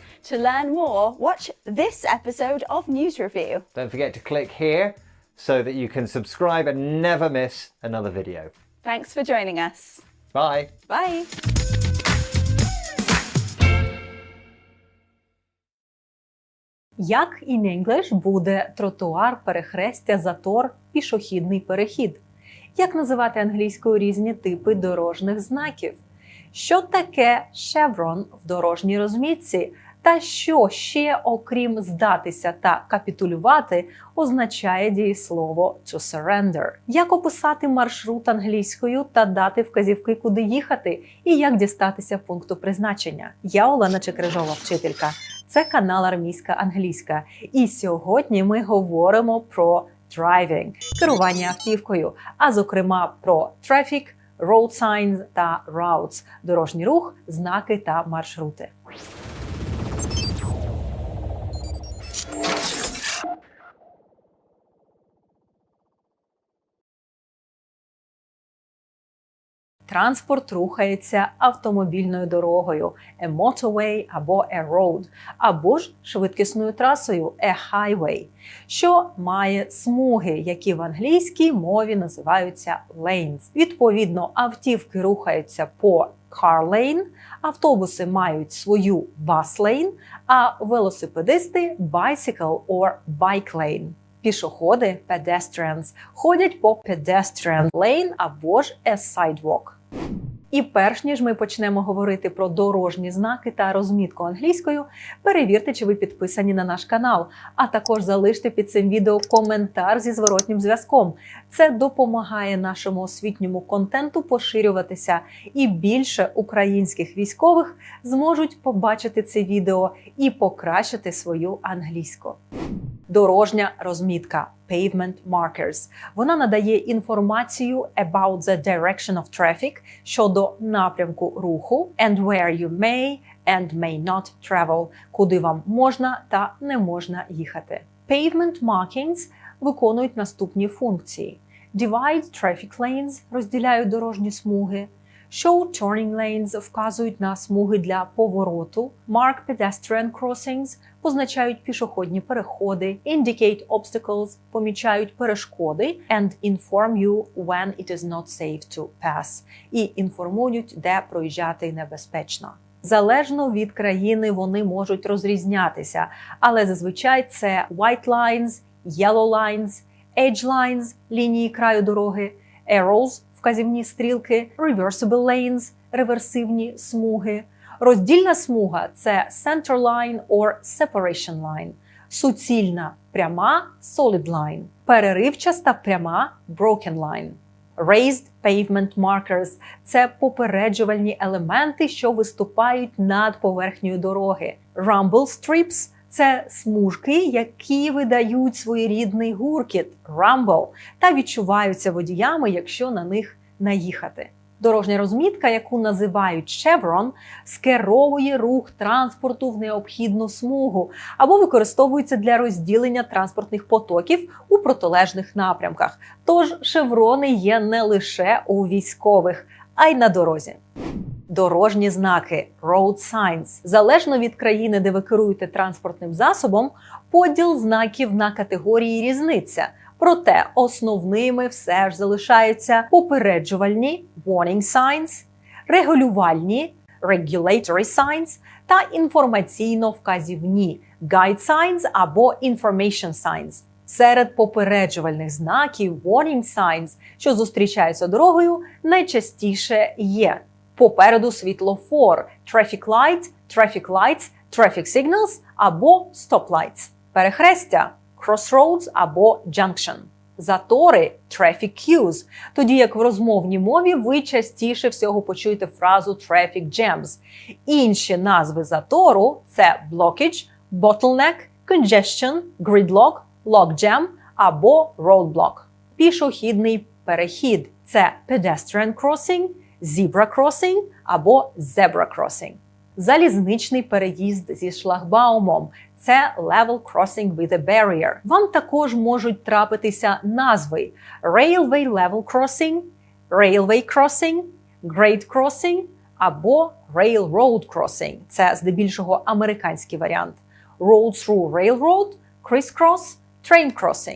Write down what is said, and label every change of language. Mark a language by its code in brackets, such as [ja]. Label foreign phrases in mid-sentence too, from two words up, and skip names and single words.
[en] To learn more, watch this episode of News Review. Don't forget to click here so that you can subscribe and never miss another video. Thanks for joining us. Bye. Bye. [uk] Як [en] in English [uk] буде тротуар, перехрестя, затор, пішохідний перехід? Як називати англійською різні типи дорожніх знаків? Що таке chevron в дорожній розмітці? Та що ще, окрім здатися та капітулювати, означає дієслово [en] to surrender? [uk] Як описати маршрут англійською та дати вказівки, куди їхати? І як дістатися пункту призначення? Я Олена Чекрижова, вчителька. Це канал Армійська англійська. І сьогодні ми говоримо про driving – керування автівкою, а зокрема про traffic, [en] road signs [uk] та routes – дорожній рух, знаки та маршрути. Транспорт рухається автомобільною дорогою – [en] a motorway або a road, [uk] або ж швидкісною трасою – [en] a highway, [uk] що має смуги, які в англійській мові називаються lanes. Відповідно, автівки рухаються по [en] car lane, [uk] автобуси мають свою [en] bus lane, [uk] а велосипедисти – [en] bicycle or bike lane. [uk] Пішоходи – pedestrians ходять по [en] pedestrian lane [uk] або ж [en] a sidewalk. [uk] І перш ніж ми почнемо говорити про дорожні знаки та розмітку англійською, перевірте, чи ви підписані на наш канал, а також залиште під цим відео коментар зі зворотнім зв'язком. Це допомагає нашому освітньому контенту поширюватися, і більше українських військових зможуть побачити це відео і покращити свою англійську. Дорожня розмітка – [en] pavement markers. [uk] Вона надає інформацію [en] about the direction of traffic [uk] щодо напрямку руху [en] and where you may and may not travel, [uk] куди вам можна та не можна їхати. [en] Pavement markings [uk] виконують наступні функції. [en] Divide traffic lanes – [uk] розділяють дорожні смуги. [en] Show turning lanes [uk] вказують на смуги для повороту. [en] Mark pedestrian crossings [uk] позначають пішохідні переходи. [en] Indicate obstacles [uk] помічають перешкоди. [en] And inform you when it is not safe to pass. [uk] І інформують, де проїжджати небезпечно. Залежно від країни вони можуть розрізнятися, але зазвичай це [en] white lines, yellow lines, edge lines – [uk] лінії краю дороги, arrows – вказівні стрілки, [en] reversible lanes [uk] – реверсивні смуги. Роздільна смуга – це [en] center line or separation line. [uk] Суцільна – пряма – [en] solid line. [uk] Переривчаста пряма – [en] broken line. Raised pavement markers – [uk] це попереджувальні елементи, що виступають над поверхнею дороги. [en] Rumble strips [uk] – це смужки, які видають своєрідний гуркіт – rumble, та відчуваються водіями, якщо на них наїхати. Дорожня розмітка, яку називають chevron, скеровує рух транспорту в необхідну смугу або використовується для розділення транспортних потоків у протилежних напрямках. Тож шеврони є не лише у військових, а й на дорозі. Дорожні знаки – [en] road signs. [uk] Залежно від країни, де ви керуєте транспортним засобом, поділ знаків на категорії різниця. Проте основними все ж залишаються попереджувальні – [en] warning signs, регулювальні – regulatory signs та інформаційно-вказівні – guide signs або information signs. [uk] Серед попереджувальних знаків – [en] warning signs, [uk] що зустрічаються дорогою, найчастіше є попереду світлофор – [en] traffic light, traffic lights, traffic signals або stop lights. [uk] Перехрестя – crossroads або junction. Затори – [en] traffic queues, [uk] тоді як в розмовній мові ви частіше всього почуєте фразу [en] traffic jams. [uk] Інші назви затору – це [en] blockage, bottleneck, congestion, gridlock, logjam або roadblock. [uk] Пішохідний перехід – це [en] pedestrian crossing, zebra crossing або zebra crossing. [uk] Залізничний переїзд зі шлагбаумом – це [en] level crossing with a barrier. [uk] Вам також можуть трапитися назви [en] railway level crossing, railway crossing, grade crossing або railroad crossing. [uk] Це здебільшого американський варіант. [en] Road through railroad, crisscross, train crossing.